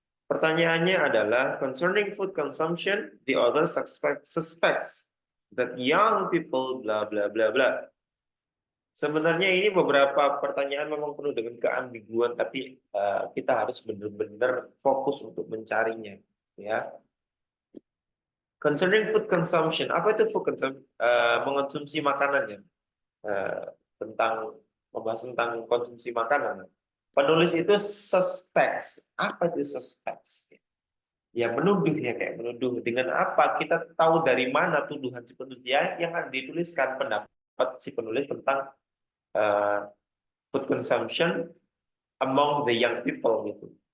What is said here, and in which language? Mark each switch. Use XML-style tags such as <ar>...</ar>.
<id>Pertanyaannya adalah</id> <en>concerning food consumption, the author suspects that young people bla bla bla bla.</en> <id>Sebenarnya ini beberapa pertanyaan memang penuh dengan keambiguan, tapi kita harus benar-benar fokus untuk mencarinya, ya.</id> <en>Concerning food consumption,</en> <id>apa itu</id> <en>food consumption?</en> <id>Mengonsumsi makanan ya. Membahas tentang konsumsi makanan. Penulis itu suspects. Apa itu suspects? Ya menuduh ya, kayak menuduh. Dengan apa? Kita tahu dari mana tuduhan si penulis ya, yang dituliskan pendapat si penulis tentang</id> <en>food consumption among the young people</en> <id>gitu.</id>